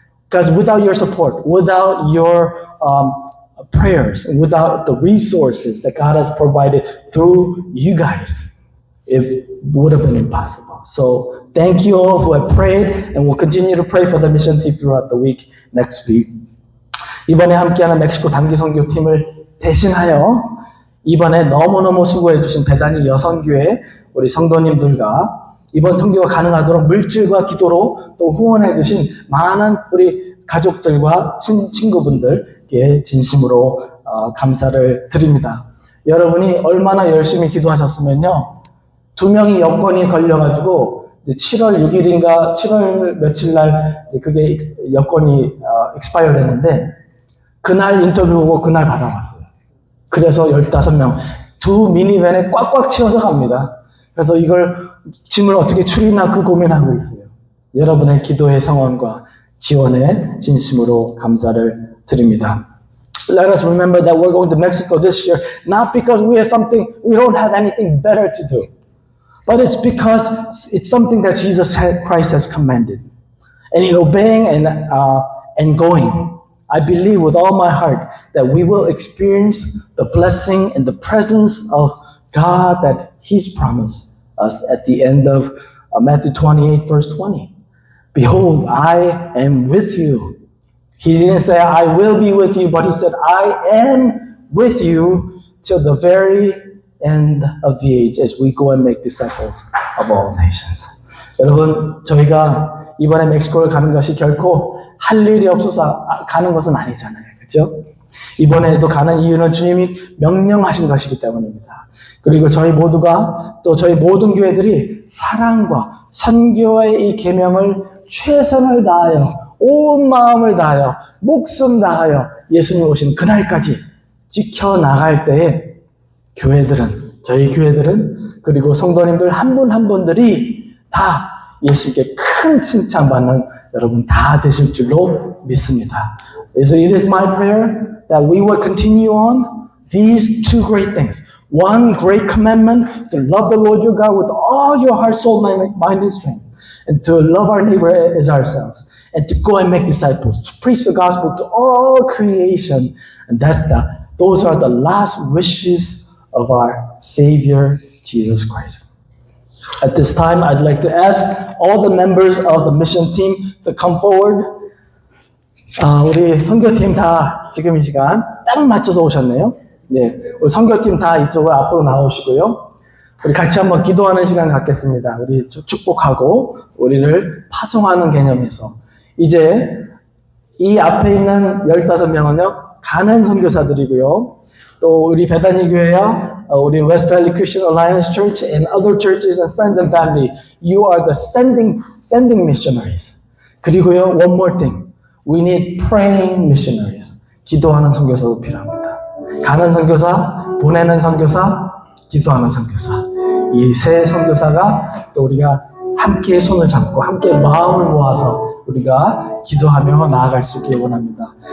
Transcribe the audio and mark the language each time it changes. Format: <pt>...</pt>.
<en>Because without your support, without your prayers, and without the resources that God has provided through you guys, it would have been impossible. So thank you all who have prayed, and we'll continue to pray for the mission team throughout the week, next week.</en> <ko>이번에 함께하는 멕시코 단기 선교팀을 대신하여 이번에 너무너무 수고해 주신 배단위 여성교회 우리 성도님들과 이번 선교가 가능하도록 물질과 기도로 또 후원해 주신 많은 우리 가족들과 친구분들께 진심으로 감사를 드립니다. 여러분이 얼마나 열심히 기도하셨으면요, 2명이 여권이 걸려가지고 7월 6일인가 7월 며칠 날 그게 여권이 expire 됐는데 그날 인터뷰 보고 그날 받아왔어요. 그래서 15명, 2 미니밴에 꽉꽉 채워서 갑니다. 그래서 이걸 짐을 어떻게 추리나 그 고민하고 있어요. 여러분의 기도의 성원과 지원에 진심으로 감사를 드립니다.</ko> <en>Let us remember that we're going to Mexico this year, not because we don't have anything better to do, but it's because it's something that Jesus Christ has commanded. And in obeying and going, I believe with all my heart that we will experience the blessing and the presence of God that He's promised us at the end of Matthew 28, verse 20. Behold, I am with you. He didn't say, I will be with you, but He said, I am with you till the very end of the age as we go and make disciples of all nations.</en> <ko>여러분, 저희가 이번에 멕시코를 가는 것이 결코 할 일이 없어서 가는 것은 아니잖아요. 그렇죠? 이번에도 가는 이유는 주님이 명령하신 것이기 때문입니다. 그리고 저희 모두가 또 저희 모든 교회들이 사랑과 선교의 이 계명을 최선을 다하여 온 마음을 다하여 목숨 다하여 예수님 오신 그날까지 지켜나갈 때에 저희 교회들은 그리고 성도님들 한 분 한 분들이 다 예수님께 큰 칭찬받는 여러분 다 되실 줄로 믿습니다.</ko> <en>It is my prayer that we will continue on these two great things. One great commandment to love the Lord your God with all your heart, soul, mind, and strength. and to love our neighbor as ourselves, and to go and make disciples, to preach the gospel to all creation. And those are the last wishes of our Savior, Jesus Christ. At this time, I'd like to ask all the members of the mission team to come forward.</en> <ko>우리 선교팀 다 지금 이 시간 딱 맞춰서 오셨네요. 예, 우리 선교팀 다 이쪽으로 앞으로 나오시고요. 우리 같이 한번 기도하는 시간 갖겠습니다. 우리 축복하고 우리를 파송하는 개념에서 이제 이 앞에 있는 15명은요 가는 선교사들이고요. 또 우리 베다니 교회와 우리</ko> <en>West Valley Christian Alliance Church and other churches and friends and family, you are the sending missionaries.</en> <ko>그리고요,</ko> <en>one more thing, we need praying missionaries.</en> <ko>기도하는 선교사도 필요합니다. 가는 선교사, 보내는 선교사, 기도하는 선교사. 이 세 선교사가 또 우리가 함께 손을 잡고 함께 마음을 모아서 우리가 기도하며 나아갈 수 있기를 원합니다.</ko>